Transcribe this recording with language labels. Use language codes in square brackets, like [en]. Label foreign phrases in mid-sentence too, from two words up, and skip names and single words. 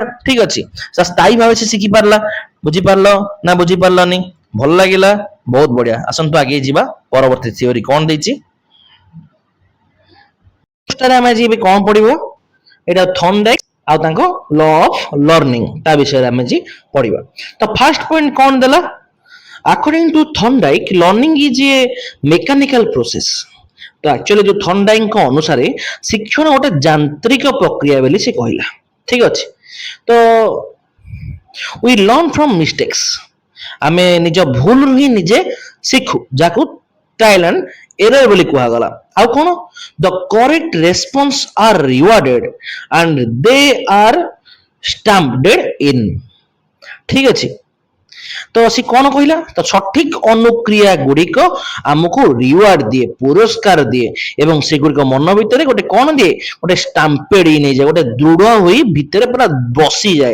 [or] ଠିକ ଅଛି, ସ୍ଥାୟୀ ଭାବେ ସେ ଶିଖି ପାରିଲା। ବୁଝିପାରିଲ ନା ବୁଝିପାରିଲନି? ଭଲ ଲାଗିଲା, ବହୁତ ବଢିଆ। ଆସନ୍ତୁ ଆଗେଇ ଯିବା, ପରବର୍ତ୍ତୀ ଥିଓରି କଣ ଦେଇଛି। ଆମେ ଆଜି ଏବେ କଣ ପଢିବ, ଏଇଟା ଥର୍ନଡାଇକ ଆଉ ତାଙ୍କ [en] law of learning, [or] ତା ବିଷୟରେ ଆମେ ଆଜି ପଢିବା। ତ [en] first point [or] କଣ ଦେଲା, [en] according to Thorndike, learning is a mechanical process. [or] ତ ଆକ୍ଚୁଆଲି ଯୋଉ ଥର୍ନଡାଇକଙ୍କ ଅନୁସାରେ ଶିକ୍ଷଣ ଗୋଟେ ଯାନ୍ତ୍ରିକ ପ୍ରକ୍ରିୟା ବୋଲି ସେ କହିଲା। ଠିକ ଅଛି, ତ [en] we learn from mistakes, [or] ଆମେ ନିଜ ଭୁଲରୁ ହିଁ ନିଜେ ଶିଖୁ, ଯାହାକୁ [en] trial and error [or] ବୋଲି କୁହାଗଲା। ଆଉ କଣ, [en] the correct response are rewarded and they are stamped in. [or] ଠିକ ଅଛି, ତ ସେ କଣ କହିଲା, ତ ସଠିକ ଅନୁକ୍ରିୟା ଗୁଡିକ ଆମକୁ ରିୱାର୍ଡ ଦିଏ, ପୁରସ୍କାର ଦିଏ, ଏବଂ ସେଗୁଡିକ ମନ ଭିତରେ ଗୋଟେ କଣ ଦିଏ, ଗୋଟେ ଷ୍ଟାମ୍ପେଡ ନେଇଯାଏ, ଗୋଟେ ଦୃଢ ହୋଇ ଭିତରେ ପୁରା ବସିଯାଏ।